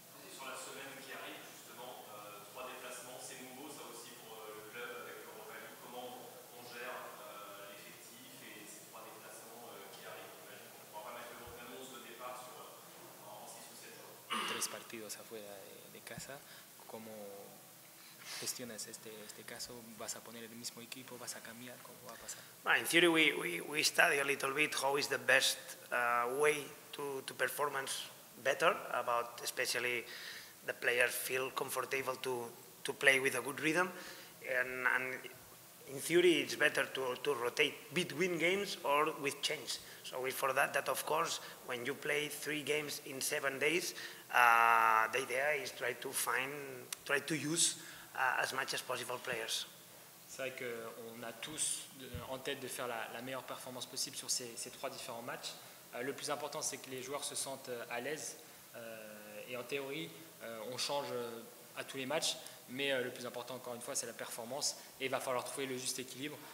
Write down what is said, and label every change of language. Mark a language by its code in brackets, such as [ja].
[fr] Sur la semaine qui arrive, justement, 3 déplacements, c'est nouveau, ça aussi pour le club avec l'Europa League. Comment on gère l'effectif et ces 3 déplacements qui arrivent? J'imagine qu'on ne pourra pas mettre le même 11 de départ en 6 ou 7 jours. [es] 3 partidos afuera de casa, ¿cómo gestionas este caso? ¿Vas a poner el mismo equipo? ¿Vas a cambiar? ¿Cómo va a pasar? [en] In theory, we study a little bit how is the best way to performance better, about especially the players feel comfortable to play with a good rhythm. And in theory, it's better to rotate between games or with change. So it's for that of course, when you play 3 games in 7 days, the idea is try to use as much as possible players. [fr] C'est vrai qu'on a tous en tête de faire la meilleure performance possible sur ces 3 différents matchs. Le plus important, c'est que les joueurs se sentent à l'aise. Et en théorie, on change à tous les matchs. Mais le plus important, encore une fois, c'est la performance. Et il va falloir trouver le juste équilibre.